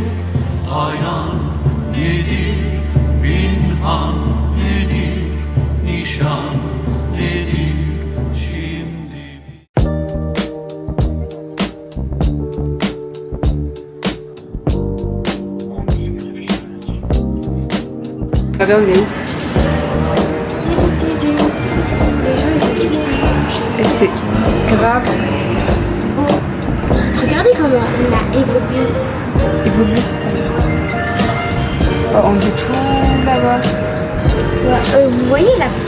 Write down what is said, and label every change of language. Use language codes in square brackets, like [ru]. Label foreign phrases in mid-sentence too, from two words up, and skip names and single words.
[tr] Ayan nedir? Pinhan nedir? Nişan nedir? Şimdi [fr] Ah ben, on est où? Et c'est grave Regardez comment on a évolué. évolué. Oh, on est tout là-bas. Vous voyez là?